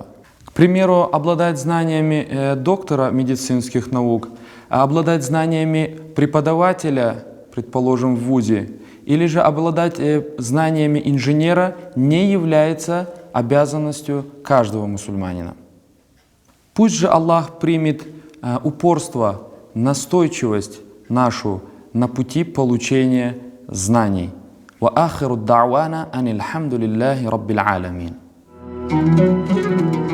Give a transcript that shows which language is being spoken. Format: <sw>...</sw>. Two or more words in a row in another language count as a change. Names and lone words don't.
<ru>К примеру, обладать знаниями доктора медицинских наук, обладать знаниями преподавателя, предположим, в вузе, или же обладать знаниями инженера не является обязанностью каждого мусульманина. Пусть же Аллах примет упорство, настойчивость нашу на пути получения знаний.</ru> <ar>وآخر دعوانا أن الحمد لله رب العالمين.</ar>